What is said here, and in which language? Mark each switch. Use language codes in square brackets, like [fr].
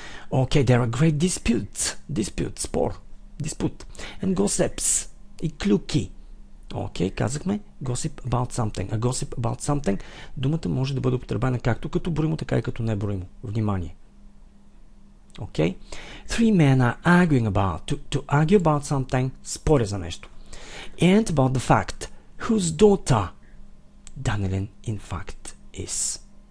[en] There are great disputes, спор, dispute, and gossips, [bg] и клюки. Казахме gossip about something. [en] A gossip about something, [bg] думата може да бъде употребена както като броимо, така и като неброимо. Внимание. [en] Three men are arguing about, to argue about something, [bg] споря за нещо. [en] And about the fact, whose daughter Daniel in fact is.